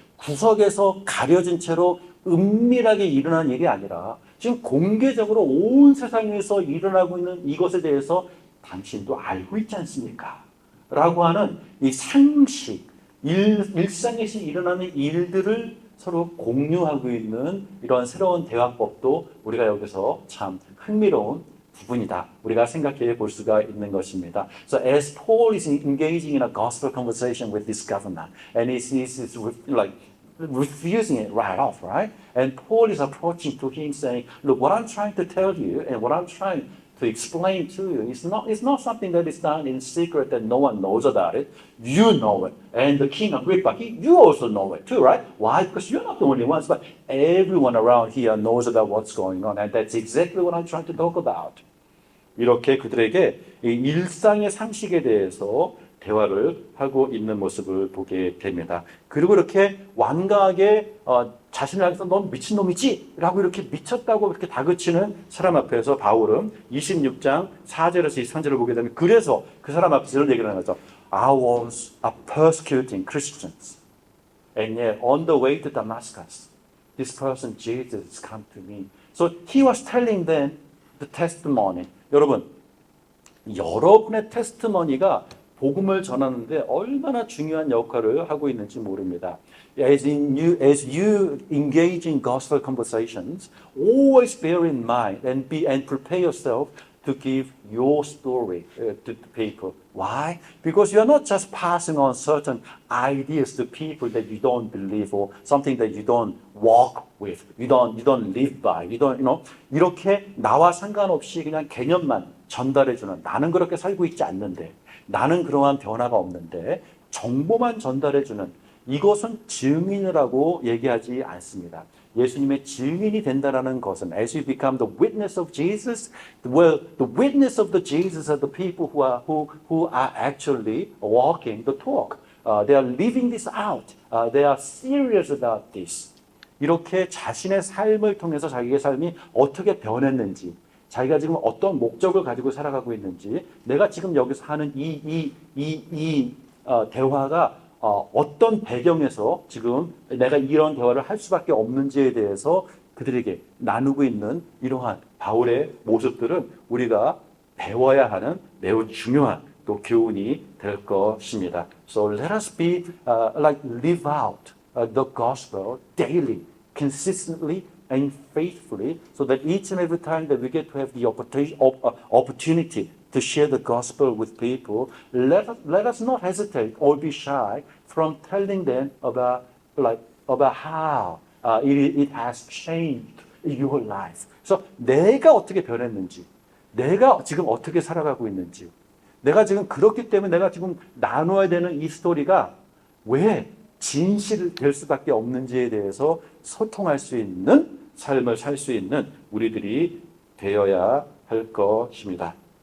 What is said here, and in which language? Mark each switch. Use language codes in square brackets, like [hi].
[ko] 구석에서 가려진 채로 은밀하게 일어난 일이 아니라 지금 공개적으로 온 세상에서 일어나고 있는 이것에 대해서 당신도 알고 있지 않습니까? 라고 하는 이 상식, 일상에서 일어나는 일들을 서로 공유하고 있는 이런 새로운 대화법도 우리가 여기서 참 흥미로운 부분이다. 우리가 생각해 볼 수가 있는 것입니다. [en] So as Paul is engaging in a gospel conversation with this governor, and he's like refusing it right off, right? And Paul is approaching to him saying, look, what I'm trying to tell you and what I'm trying to explain to you it's not something that is done in secret that no one knows about it. You know it. And the king Agrippa, you also know it too, right? Why? Because you're not the only ones, but everyone around here knows about what's going on. And that's exactly what I'm trying to talk about. [ko] 이렇게 그들에게 이 일상의 상식에 대해서 대화를 하고 있는 모습을 보게 됩니다. 그리고 이렇게 완강하게 자신을 향해서 넌 미친놈이지? 라고 이렇게 미쳤다고 이렇게 다그치는 사람 앞에서 바울은 26장 4절에서 23절을 보게 되면 그래서 그 사람 앞에서 이런 얘기를 하는 거죠. [en] I was persecuting Christians. And yet on the way to Damascus, this person Jesus has come to me. So he was telling them the testimony. [ko] 여러분, 여러분의 테스트머니가 복음을 전하는데 얼마나 중요한 역할을 하고 있는지 모릅니다. [en] As you engage in gospel conversations, always bear in mind and prepare yourself to give your story to people. Why? Because you're not just passing on certain ideas to people that you don't believe or something that you don't walk with, you don't live by, [ko] 이렇게 나와 상관없이 그냥 개념만 전달해주는 나는 그렇게 살고 있지 않는데 나는 그러한 변화가 없는데 정보만 전달해주는 이것은 증인을 하고 얘기하지 않습니다. [en] 예수님의 증인이 된다라는 것은 as you become the witness of Jesus, well, the witness of the Jesus are the people who are actually walking the talk. They are living this out. They are serious about this. [ko] 이렇게 자신의 삶을 통해서 자기의 삶이 어떻게 변했는지, 자기가 지금 어떤 목적을 가지고 살아가고 있는지, 내가 지금 여기서 하는 이 대화가 어떤 배경에서 지금 내가 이런 대화를 할 수밖에 없는지에 대해서 그들에게 나누고 있는 이러한 바울의 모습들은 우리가 배워야 하는 매우 중요한 또 교훈이 될 것입니다. [en] So let us be like live out the gospel daily, consistently and faithfully, so that each and every time that we get to have the opportunity to share the gospel with people, let us not hesitate or be shy from telling them about how it has changed your life. [ko] So 내가 어떻게 변했는지, 내가 지금 어떻게 살아가고 있는지, 내가 지금 그렇기 때문에 내가 지금 나눠야 되는 이 스토리가 왜 진실이 될 수밖에 없는지에 대해서 소통할 수 있는 삶을 살 수 있는 우리들이 되어야 할 것입니다.